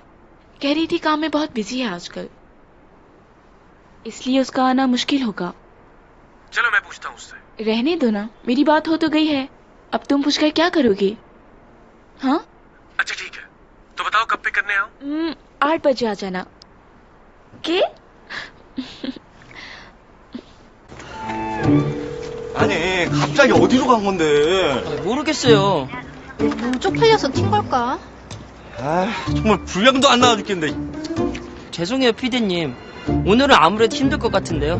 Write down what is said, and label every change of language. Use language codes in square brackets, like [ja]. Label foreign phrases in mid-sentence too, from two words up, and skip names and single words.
[hi] कह रही थी काम में बहुत बिजी है आजकल, इसलिए उसका आना मुश्किल होगा। चलो मैं पूछता हूँ उससे। रहने दो ना, मेरी बात हो तो गई है, अब तुम पूछकर क्या करोगे? हाँ अच्छा ठीक है, तो बताओ कब पिक करने आओ? 8 बजे आ जाना। के? [ko] 아니 갑자기 어디로 간 건데? 모르겠어요. 너무 쪽팔려서 튄 걸까? 아 정말 분량도 안 나와 죽겠는데. 죄송해요 피디님. 오늘은 아무래도 힘들 것 같은데요.